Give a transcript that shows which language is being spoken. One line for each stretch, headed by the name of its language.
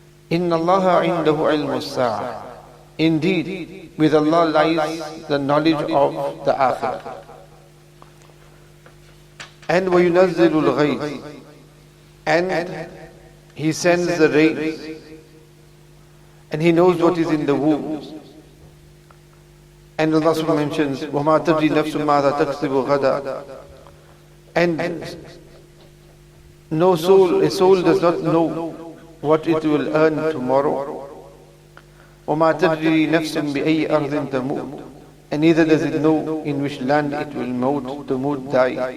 Arabic: Inna Allah indahu ilmu as-sa'a.
English: Indeed, with Allah lies the knowledge of the akhirah. And
Arabic: وَيُنَزِّلُ الْغَيْثِ,
English: and He sends the rains, and He knows what is in the wombs. And Allah subhanahu mentions,
Arabic: وَمَا تَدْرِي نَفْسٌ مَاذَا تَكْسِبُ غَدًا.
English: And no soul, a soul does not know what it will earn tomorrow.
Arabic: وَمَا تَدْرِي نَفْسٌ بِأَيِّ أَرْضٍ تَمُوتُ.
English: And neither does it know in which land it will die.